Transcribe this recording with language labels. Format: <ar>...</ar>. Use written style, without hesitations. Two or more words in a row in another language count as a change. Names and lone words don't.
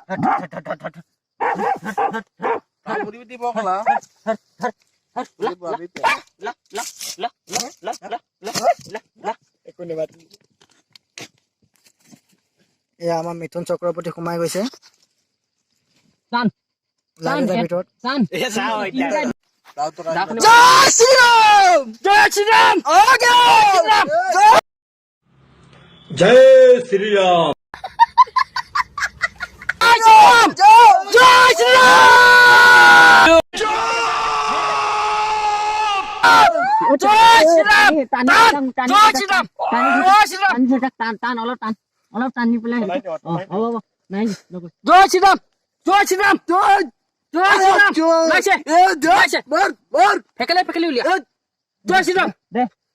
<as>দিব কলা এয়া আমাৰ মিথুন চক্ৰৱৰ্তী সোমাই গৈছে ভিতৰত</as> <hi>जय श्री राम</hi> <as>অলপ টানি পেলাই ফেকেলে উলিয়া</as> <hi>जय श्रीराम</hi> <as>দে</as>